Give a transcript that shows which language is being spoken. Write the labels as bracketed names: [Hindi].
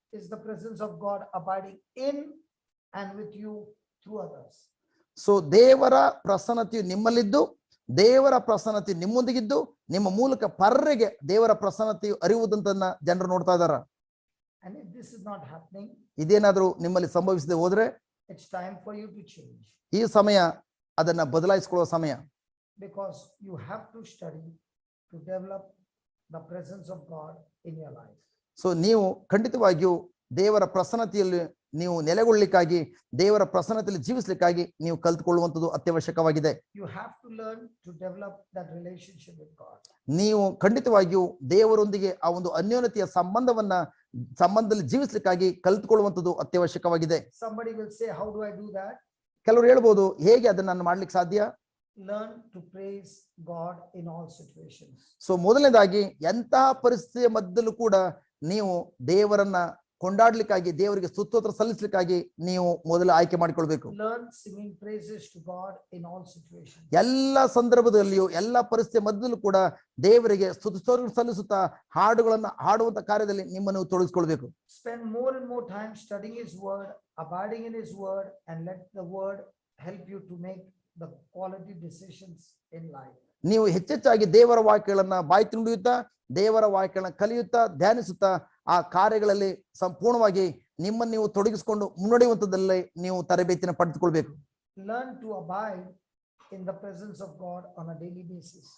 [English] Is the presence of God abiding in and with you through others? [Kannada] So ದೇವರ ಪ್ರಸನ್ನತೆಯು ನಿಮ್ಮಲ್ಲಿದ್ದು, ದೇವರ ಪ್ರಸನ್ನತೆ ನಿಮ್ಮೊಂದಿಗಿದ್ದು, ನಿಮ್ಮ ಮೂಲಕ ಪರರಿಗೆ ದೇವರ ಪ್ರಸನ್ನತೆಯು ಅರಿಯುವುದಂತನ್ನ ಜನರು ನೋಡ್ತಾ ಇದಾರ. [English] And if this is not happening, [Kannada] ಇದೇನಾದ್ರೂ ನಿಮ್ಮಲ್ಲಿ ಸಂಭವಿಸದೆ ಹೋದ್ರೆ [English] it's time for you to change. [Kannada] ಈ ಸಮಯ ಅದನ್ನ ಬದಲಾಯಿಸಿಕೊಳ್ಳುವ ಸಮಯ. [English] Because you have to study to develop the presence of God in your life. [Kannada] So ನೀವು ಖಂಡಿತವಾಗಿಯೂ ದೇವರ ಪ್ರಸನ್ನತೆಯಲ್ಲಿ ನೀವು ನೆಲೆಗೊಳ್ಳಲಿಕ್ಕಾಗಿ, ದೇವರ ಪ್ರಸನ್ನತೆಯಲ್ಲಿ ಜೀವಿಸಲಿಕ್ಕಾಗಿ ನೀವು ಕಲ್ತುಕೊಳ್ಳುವಂಥದ್ದು ಅತ್ಯವಶ್ಯಕವಾಗಿದೆ. [English] You have to learn to develop that relationship with God. [Kannada] ನೀವು ಖಂಡಿತವಾಗಿಯೂ ದೇವರೊಂದಿಗೆ ಆ ಒಂದು ಅನ್ಯೋನ್ಯತೆಯ ಸಂಬಂಧದಲ್ಲಿ ಜೀವಿಸಲಿಕ್ಕಾಗಿ ಕಲ್ತುಕೊಳ್ಳುವಂಥದ್ದು ಅತ್ಯವಶ್ಯಕವಾಗಿದೆ. [English] Somebody will say, how do I do that? [Kannada] ಕೆಲವರು ಹೇಳ್ಬೋದು, ಹೇಗೆ ಅದನ್ನ ನಾನು ಮಾಡ್ಲಿಕ್ಕೆ ಸಾಧ್ಯ? [English] Learn to praise God in all situations. [Kannada] So ಮೊದಲನೇದಾಗಿ ಎಂತಹ ಪರಿಸ್ಥಿತಿಯ ಮಧ್ಯದಲ್ಲೂ ಕೂಡ ನೀವು ದೇವರನ್ನ ಕೊಂಡಾಡ್ಲಿಕ್ಕಾಗಿ, ದೇವರಿಗೆ ಸ್ತೋತ್ರ ಸಲ್ಲಿಸಲಿಕ್ಕಾಗಿ ನೀವು ಮೊದಲು ಆಯ್ಕೆ ಮಾಡಿಕೊಳ್ಬೇಕು. [English] Learn singing praises to God in all situations. [Kannada] ಎಲ್ಲ ಸಂದರ್ಭದಲ್ಲಿಯೂ ಎಲ್ಲ ಪರಿಸ್ಥಿತಿಯ ಮಧ್ಯದಲ್ಲೂ ಕೂಡ ದೇವರಿಗೆ ಸ್ತೋತ್ರ ಸಲ್ಲಿಸುತ್ತಾ ಹಾಡುಗಳನ್ನ ಹಾಡುವಂತ ಕಾರ್ಯದಲ್ಲಿ ನಿಮ್ಮನ್ನು ತೊಡಗಿಸ್ಕೊಳ್ಬೇಕು. [English] Spend more and more time studying His word, abiding in His word, and let the word help you to make the quality decisions in life. [Kannada] ನೀವು ಹೆಚ್ಚೆಚ್ಚಾಗಿ ದೇವರ ವಾಕ್ಯಗಳನ್ನ ಬಾಯಿ ತುಂಬಿಯುತ್ತಾ, ದೇವರ ವಾಕ್ಯಗಳನ್ನ ಕಲಿಯುತ್ತಾ, ಧ್ಯಾನಿಸುತ್ತಾ ಆ ಕಾರ್ಯಗಳಲ್ಲಿ ಸಂಪೂರ್ಣವಾಗಿ ನಿಮ್ಮನ್ನು ನೀವು ತೊಡಗಿಸಿಕೊಂಡು ಮುನ್ನಡೆಯುವಂಥದ್ದಲ್ಲೇ ನೀವು ತರಬೇತಿನ ಪಡೆದುಕೊಳ್ಬೇಕು. [English] Learn to abide in the presence of God on a daily basis.